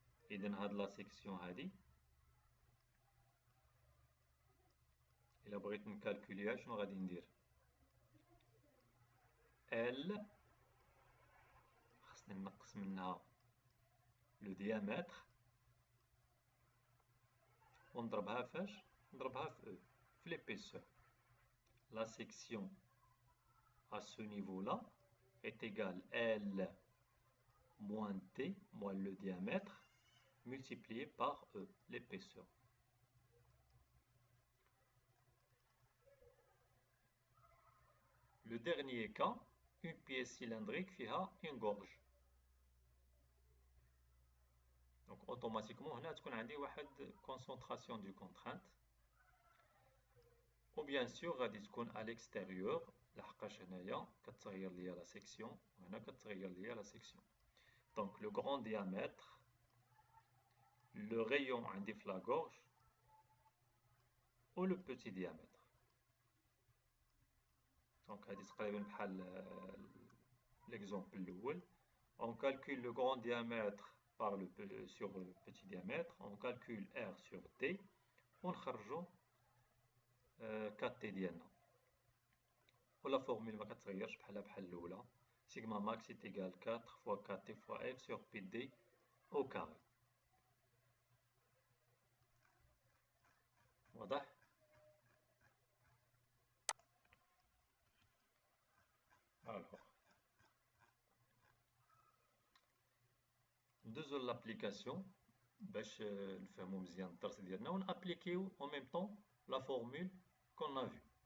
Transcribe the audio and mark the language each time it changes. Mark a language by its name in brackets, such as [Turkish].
[Arabic] إذا هاد لا سيكسيون هادي إلا بغيت نكالكوليها شنو غادي ندير؟ ال خصني نقص منها لو ديامتر ونضربها فاش؟ نضربها في او، في ليبيسور. [French] La section à ce niveau-là est égale L moins T moins le diamètre multiplié par E, l'épaisseur. Le dernier cas, une pièce cylindrique a une gorge. Donc automatiquement, on a une concentration du contrainte. Ou bien sûr, [Arabic] غادي تكون [French] à l'extérieur. [Arabic] لحقاش هنايا كتغير ليا la section وهنا كتغير ليا la section. [French] Donc le grand diamètre, le rayon [Arabic] عندي في [French] la gorge ou le petit diamètre. [Arabic] Donc هذه تقريبا بحال l'exemple الأول. [French] On calcule le grand diamètre sur le petit diamètre, on calcule R sur T [Arabic] ونخرجوا 4T ديالنا. ولا فورمule ما كتغيرش بحال الأولى. [French] Sigma max est égal 4 fois 4T fois F sur PD au carré. [Arabic] واضح؟ Alors, ندوزو l'application باش نفهمو مزيان الدرس ديالنا ونابليكيو en même temps [French] la formule qu'on a vue.